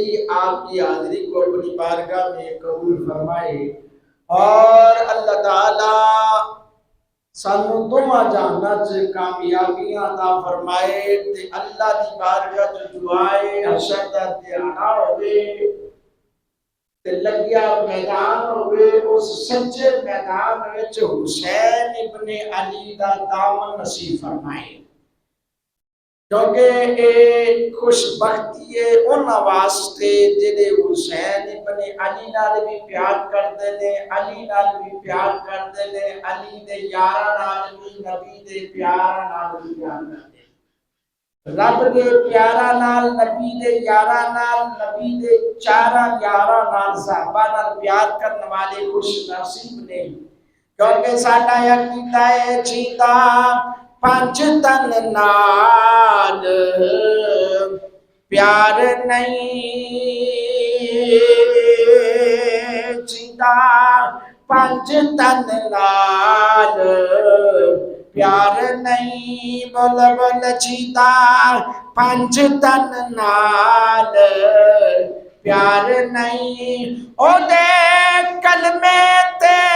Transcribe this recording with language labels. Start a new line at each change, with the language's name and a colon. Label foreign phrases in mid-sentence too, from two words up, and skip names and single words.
Urdu: آپ کی حاضری کو اپنی بارگاہ میں قبول فرمائے اور اللہ تعالیٰ
Punjabi: سانو دوما جہاں سے کامیابیاں عطا فرمائے تے اللہ دی بارگاہ جو دعائے حشر دا دیانا ہوئے تے لگیا میدان ہوئے، اس سچے میدان وچ حسین ابن علی دا دامن نصیب فرمائے، کیونکہ اے خوش بختی ہے ان واسطے جڑے حسین ابن علی نال بھی پیار کردے نے، علی نال بھی پیار کردے نے، علی دے یاراں نال بھی، نبی دے پیاراں نال بھی پیار کردے، رب دے پیاراں نال، نبی دے یاراں نال، نبی دے چاراں یاراں نال، صحابہ نال پیار کرنے والے خوش نصیب نے، کیونکہ ساڈا عقیدہ ہے جیتا پنج تن نال پیار نہیں، جیتا پنج تن نال پیار نہیں، بول بول جیتا پنج تن نال پیار نہیں، او دے کلمے تے